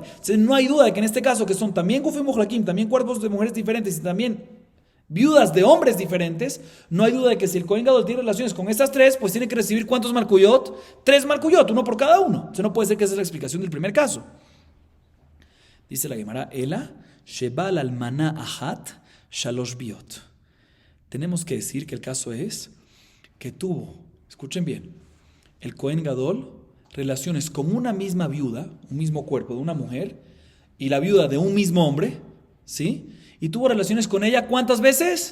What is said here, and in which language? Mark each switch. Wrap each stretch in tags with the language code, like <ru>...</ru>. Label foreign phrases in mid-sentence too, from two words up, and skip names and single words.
<es>Entonces no hay duda de que en este caso, que son también</es> <he>גופים מחולקים,</he> <es>también cuerpos de mujeres diferentes y también viudas de hombres diferentes, no hay duda de que si el Cohen Gadol tiene relaciones con estas 3, pues tiene que recibir ¿cuántos Malkuyot? 3 Malkuyot, uno por cada uno. Entonces no puede ser que esa es la explicación del primer caso. Dice la Gemara,</es> <he>אלא, שבעל אלמנה אחת, שלש ביאות.</he> <es>Tenemos que decir que el caso es que tuvo, escuchen bien, el Cohen Gadol relaciones con una misma viuda, un mismo cuerpo de una mujer, y la viuda de un mismo hombre, ¿sí? Y tuvo relaciones con ella, ¿cuántas veces?</es>